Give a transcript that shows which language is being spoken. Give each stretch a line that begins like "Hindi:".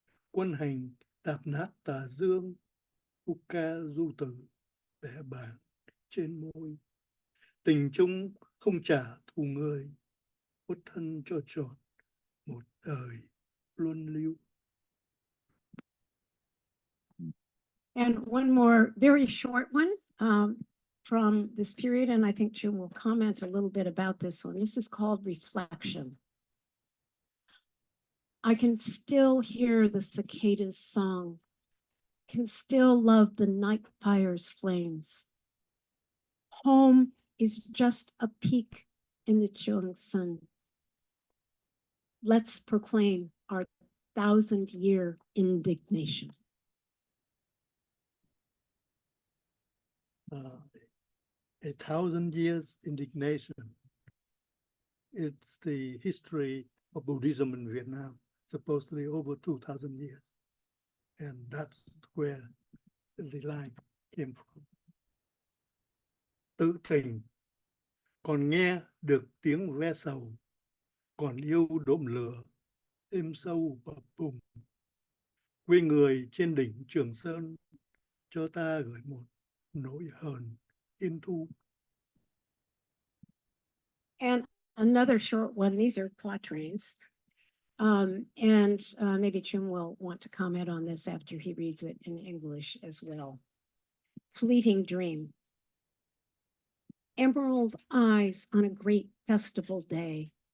Vietnamese: Quân hành đạp nát tà dương, khúc ca du tử bẻ bàng trên môi. Tình chung không trả thù người, khuất thân cho trọn một đời luân lưu.
English: And one more very short one from this period, and I think Jim will comment a little bit about this one. This is called Reflection. I can still hear the cicadas' song, can still love the night fire's flames. Home is just a peak in the Jung sun. Let's proclaim our 1,000-year indignation. A 1,000 years indignation. It's the history of Buddhism in Vietnam, supposedly over 2,000 years. And that's where the line came from.
Vietnamese: Tự tình, còn nghe được tiếng ve sầu, còn yêu đốm lửa, êm sâu bập bùng. Quê người trên đỉnh Trường Sơn, cho ta gửi một nỗi hờn yên thu.
English: And another short one, these are quatrains. And maybe Jim will want to comment on this after he reads it in English as well. Fleeting dream. Emerald eyes on a great festival day.